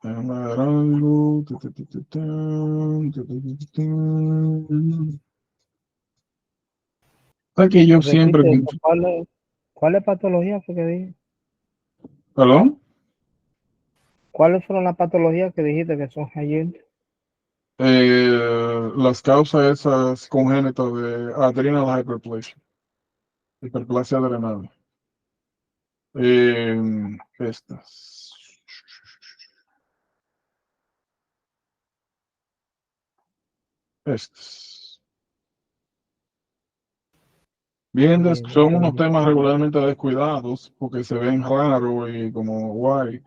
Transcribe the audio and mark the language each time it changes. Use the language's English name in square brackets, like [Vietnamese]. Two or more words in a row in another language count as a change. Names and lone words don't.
[Spanish] Déjame ver algo. Es que yo siempre... Repite, ¿cuál es patología fue que dije? ¿Perdón? ¿Cuáles fueron las patologías que dijiste que son ayer? Las causas esas congénitas de [English] adrenal hyperplasia, [Spanish] hiperplasia adrenal. Estas. Bien, Bien, son unos entonces, temas regularmente descuidados porque se ven raros y como guay.